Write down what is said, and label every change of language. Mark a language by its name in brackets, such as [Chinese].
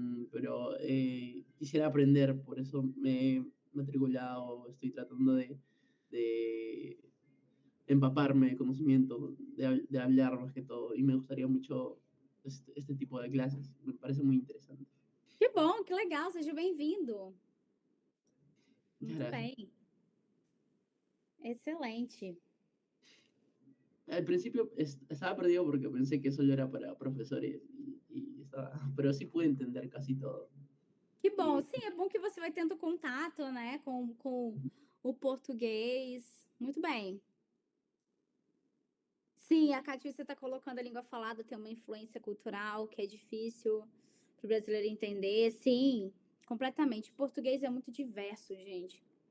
[Spanish] Pero quisiera aprender, por eso me he matriculado, estoy tratando de empaparme de conocimiento, de hablar más que todo, y me gustaría mucho este tipo de clases, me parece muy interesante. [Portuguese] Que bom, que legal, seja bem-vindo. Muito [Spanish] Gracias. [Portuguese] bem. Excelente. [Spanish] Al principio estaba perdido porque pensé que solo era para profesores, pero sí pude entender casi todo. [Portuguese] Que bom, sim, é bom que você vai tendo contato, né, com o português. Muito bem. Sim, a Catiúcia está colocando a língua falada tem uma influência cultural que é difícil para o brasileiro entender. Sim, completamente. O português é muito diverso, gente.